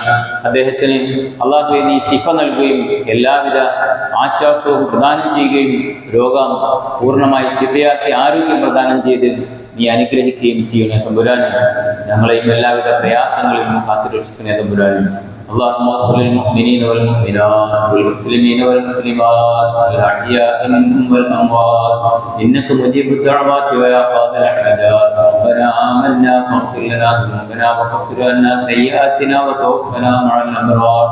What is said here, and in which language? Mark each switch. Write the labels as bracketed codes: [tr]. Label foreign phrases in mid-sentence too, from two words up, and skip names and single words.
[ml] അദ്ദേഹത്തിന് അള്ളാഹുവെ നീ ശിഫ നൽകുകയും എല്ലാവിധ ആശ്വാസവും പ്രദാനം ചെയ്യുകയും രോഗം പൂർണ്ണമായി ശിഫയാക്കി ആരോഗ്യം പ്രദാനം ചെയ്ത് നീ അനുഗ്രഹിക്കുകയും ചെയ്യണേ തമ്പുരാനെ. ഞങ്ങളെയും എല്ലാവിധ പ്രയാസങ്ങളിൽ നിന്നും കാത്തുരക്ഷിക്കണേ തമ്പുരാനെ. [ar] اللهم اغفر للمؤمنين والمؤمنات والمسلمين والمسلمات الأحياء منهم والأموات إنك مجيب الدعوات ويا قاضي الحاجات. ربنا آمنا فاغفر لنا ذنوبنا وكفر عنا سيئاتنا وتوفنا مع الأبرار.